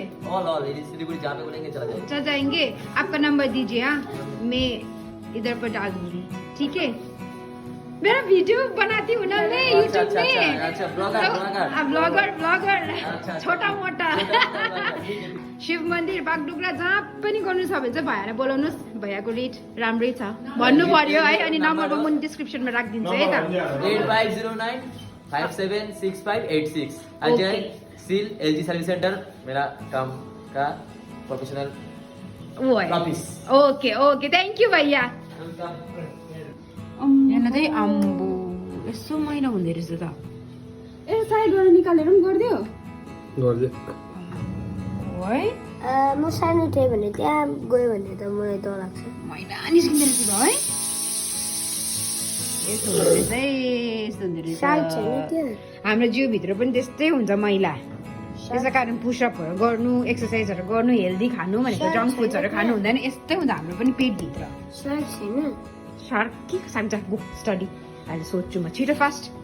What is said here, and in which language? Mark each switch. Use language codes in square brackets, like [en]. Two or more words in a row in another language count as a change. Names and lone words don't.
[hi] ऑल सिलीगुड़ी जहाँ पे बोलेंगे चला जाएगा चल जाएंगे आपका नंबर दीजिए हाँ मैं इधर पर डाल दूंगी ठीक है मेरा वीडियो बनाती हूँ ना मैं यूट्यूब में अच्छा ब्लॉगर छोटा मोटा [ne] शिव मन्दिर बागडुग्रा जहाँ पनि गर्नु छ भने चाहिँ भैयालाई बोलाउनुहोस् भैयाको रेट राम्रै छ भन्नु पर्यो है अनि नम्बर म डिस्क्रिप्सनमा राखिदिन्छु है त [hi] 8509576586 अजय सील एलजी [en] service center [hi] मेरा काम का [en] professional office OK OK thank you [ne] भैया यहाँ चाहिँ अम्बो यसो मैला हुँदो रहेछ त ए साइडबाट निकालेर पनि गरिदियो है म सानो थिएँ भने त्यहाँ गयो भने त मलाई डर लाग्छ मैला निस्किँदो रहेछ त है यस्तो हुँदो रहेछ है यस्तो हुँदो रहेछ हाम्रो जिउभित्र पनि त्यस्तै हुन्छ मैला त्यसै कारण पुसअपहरू गर्नु एक्सर्साइजहरू गर्नु हेल्दी खानु भनेको जङ्क फुड्सहरू खानु हुँदैन यस्तै हुन्छ हाम्रो पनि पेटभित्र सार्क के सान्छ [en] book study [ne] अहिले सोध्छु म छिटो फास्ट